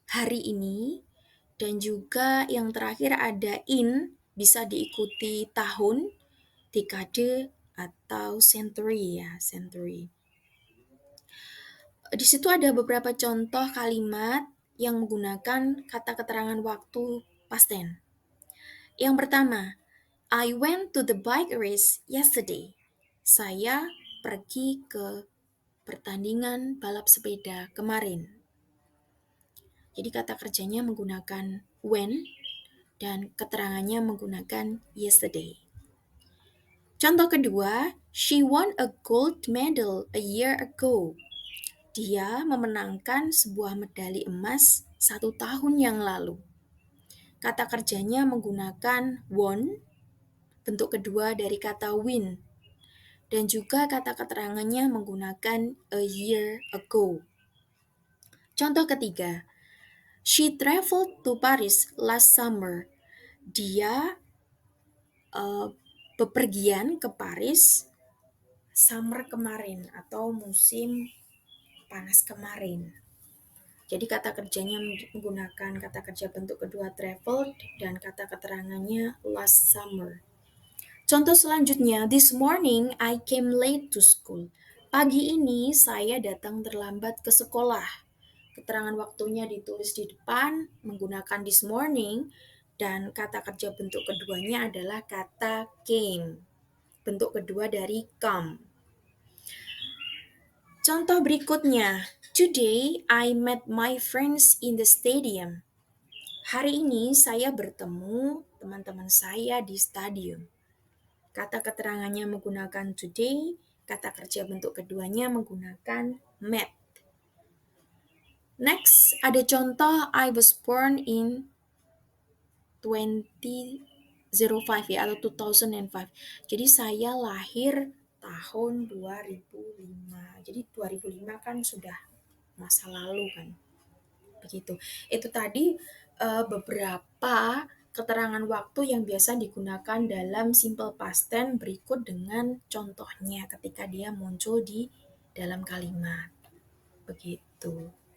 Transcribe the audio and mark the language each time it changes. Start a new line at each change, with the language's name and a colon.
Indonesian: hari ini, dan juga yang terakhir ada in, bisa diikuti tahun, dekade, atau century ya, century. Di situ ada beberapa contoh kalimat yang menggunakan kata keterangan waktu past tense. Yang pertama,
English: I went to the bike race yesterday.
Indonesian: Saya pergi ke pertandingan balap sepeda kemarin. Jadi kata kerjanya menggunakan when dan keterangannya menggunakan yesterday. Contoh kedua,
English: she won a gold medal a year ago.
Indonesian: Dia memenangkan sebuah medali emas 1 tahun yang lalu. Kata kerjanya menggunakan won, bentuk kedua dari kata win, dan juga kata keterangannya menggunakan a year ago. Contoh ketiga,
English: she traveled to Paris last summer.
Indonesian: Dia bepergian ke Paris summer kemarin atau musim panas kemarin. Jadi kata kerjanya menggunakan kata kerja bentuk kedua traveled dan kata keterangannya last summer. Contoh selanjutnya,
English: this morning I came late to school.
Indonesian: Pagi ini saya datang terlambat ke sekolah. Keterangan waktunya ditulis di depan menggunakan this morning dan kata kerja bentuk keduanya adalah kata came. Bentuk kedua dari come. Contoh berikutnya,
English: today I met my friends in the stadium.
Indonesian: Hari ini saya bertemu teman-teman saya di stadium. Kata keterangannya menggunakan today, kata kerja bentuk keduanya menggunakan met.
English: Next,
Indonesian: ada contoh
English: I was born in 2005 ya atau 2005.
Indonesian: Jadi saya lahir tahun 2005. Jadi 2005 kan sudah masa lalu kan. Begitu. Itu tadi beberapa keterangan waktu yang biasa digunakan dalam simple past tense berikut dengan contohnya ketika dia muncul di dalam kalimat. Begitu.